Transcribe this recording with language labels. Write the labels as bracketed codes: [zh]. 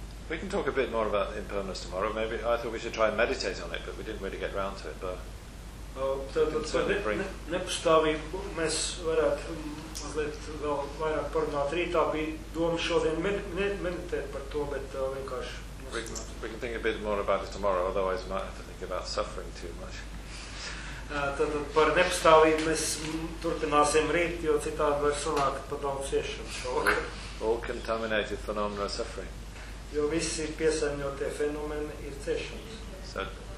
[en] We can talk a bit more about impermanence tomorrow. Maybe I thought we should try and meditate on it, but we didn't really get around to it, but [lv] Nepastāvību mēs varētu mazliet vēl vairāk parunāt rītā, bija doma šodien meditēt par to, bet vienkārši... [en] We can think a bit more about it tomorrow, otherwise we might have to think about suffering too much. [lv] Tad par nepastāvību mēs turpināsim rīt, jo citādi var sanākt par daudz ciešanu šovakar. [en] All contaminated phenomena suffering. [lv] Jo visi piesaņotie fenomeni ir ciešanas.